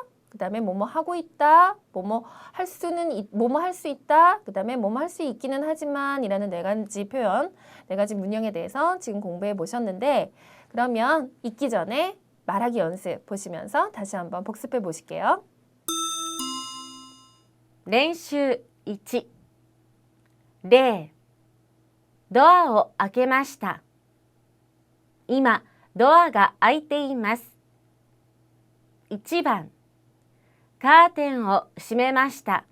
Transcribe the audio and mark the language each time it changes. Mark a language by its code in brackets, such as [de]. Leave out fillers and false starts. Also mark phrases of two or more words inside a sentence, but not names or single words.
[ko] 그 다음에 뭐뭐 하고 있다, 뭐뭐 할 수 있다, 그 다음에 뭐뭐 할 수 있기는 하지만 이라는 4가지 표현, 4가지 문형에 대해서 지금 공부해 보셨는데 그러면 읽기 전에 말하기 연습 보시면서 다시 한번 복습해 보실게요. [ja] 練習1例ドアを開けました。今、ドアが開いています。1番カーテンを閉めました。